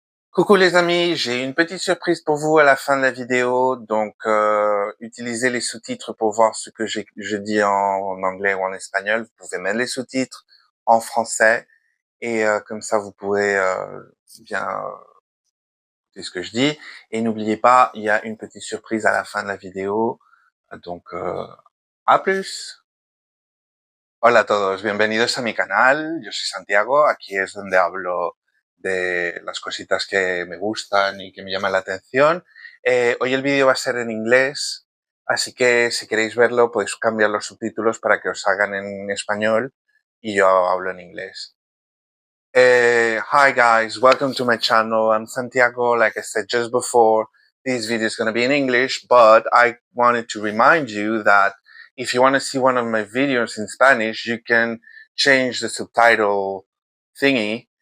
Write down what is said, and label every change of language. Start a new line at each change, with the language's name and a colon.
French: Coucou les amis, j'ai une petite surprise pour vous à la fin de la vidéo, donc utilisez les sous-titres pour voir ce que je dis en anglais ou en espagnol. Vous pouvez mettre les sous-titres en français et comme ça vous pourrez bien écouter ce que je dis. Et n'oubliez pas, il y a une petite surprise à la fin de la vidéo, donc à plus.
Spanish: Hola a todos, bienvenidos a mi canal. Yo soy Santiago, aquí es donde hablo de las cositas que me gustan y que me llaman la atención. Hoy el vídeo va a ser en inglés, así que si queréis verlo podéis cambiar los subtítulos para que os hagan en español y yo hablo en inglés.
English: Hi guys, welcome to my channel. I'm Santiago. Like I said just before, this video is going to be in English, but I wanted to remind you that if you want to see one of my videos in Spanish, you can change the subtitle thingy.